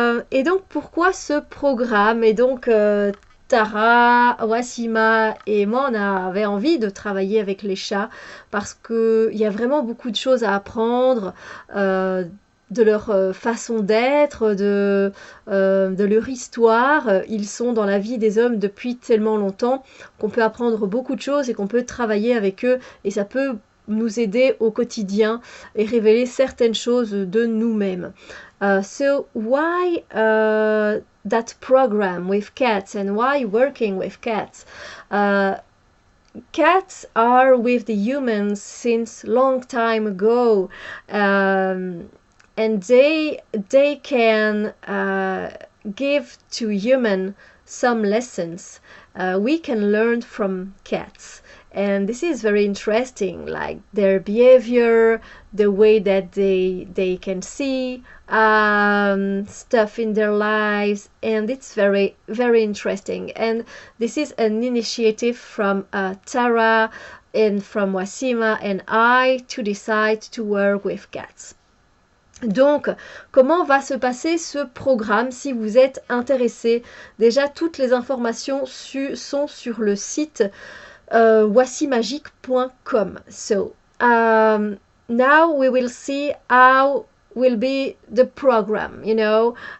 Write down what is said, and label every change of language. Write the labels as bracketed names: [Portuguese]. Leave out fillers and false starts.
[French] Et donc pourquoi ce programme? Et donc Tara, Wassima et moi, on avait envie de travailler avec les chats parce qu'il y a vraiment beaucoup de choses à apprendre de leur façon d'être, de leur histoire. Ils sont dans la vie des hommes depuis tellement longtemps qu'on peut apprendre beaucoup de choses et qu'on peut travailler avec eux et ça peut nous aider au quotidien et révéler certaines choses de nous-mêmes. [English] So why that program with cats and why working with cats? Cats are with the humans since long time ago, and they can give to human some lessons we can learn from cats. And this is very interesting, like their behavior, the way that they can see stuff in their lives, and it's very, very interesting. And this is an initiative from Tara and from Wasima and I to decide to work with cats. [French] Donc, comment va se passer ce programme si vous êtes intéressé? Déjà, toutes les informations sont sur le site wasimagique.com. [English] So, now we will see how will be the program, you know.